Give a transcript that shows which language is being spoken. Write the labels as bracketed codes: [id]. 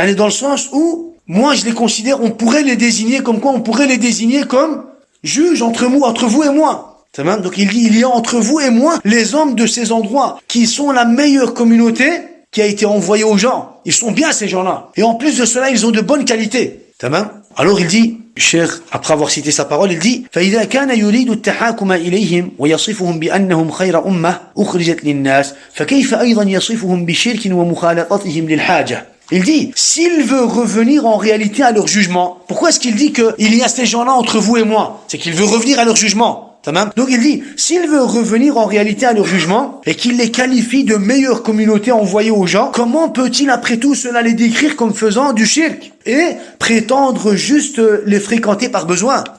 [fr] Dans le sens où, moi je les considère, on pourrait les désigner comme juges entre vous et moi. Donc il dit, il y a entre vous et moi les hommes de ces endroits qui sont la meilleure communauté qui a été envoyée aux gens. Ils sont bien ces gens-là. Et en plus de cela, ils ont de bonnes qualités. Alors il dit, Cheikh, après avoir cité sa parole, il dit [ar] فإذا كان يريد التحاكم إليهم ويصفهم بأنهم خير أمة أخرجت للناس فكيف أيضا يصفهم بشرك ومخالطتهم للحاجة. [fr] Il dit, s'il veut revenir en réalité à leur jugement, pourquoi est-ce qu'il dit qu'il y a ces gens-là entre vous et moi? C'est qu'il veut revenir à leur jugement. Donc il dit, s'il veut revenir en réalité à leur jugement et qu'il les qualifie de meilleure communauté envoyée aux gens, comment peut-il après tout cela les décrire comme faisant du shirk et prétendre juste les fréquenter par besoin?